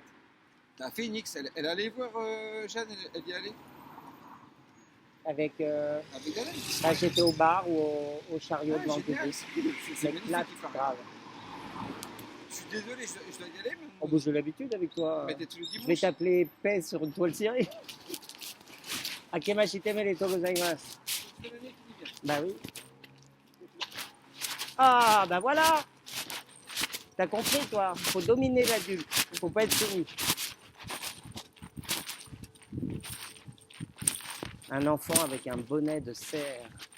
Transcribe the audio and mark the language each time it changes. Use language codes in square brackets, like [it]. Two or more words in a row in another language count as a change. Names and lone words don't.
[fr] La Phoenix, elle est allée voir Jeanne, elle y est allée. Avec. Avec elle. Là j'étais au bar ou au chariot Ah, devant le génial. public. C'est Je magnifique, m'éclate il paraît. grave. Je suis désolé, je dois y aller, mais Oh, bah, j'ai l'habitude avec toi. mais t'es tous les Je vais dimanches. t'appeler Paix sur une toile cirée. [ja] あけましておめでとうございます. [fr] C'est l'année qui vient. Bah oui. Ah, bah voilà. T'as compris, toi. Faut dominer l'adulte. Faut pas être soumis. Un enfant avec un bonnet de cerf.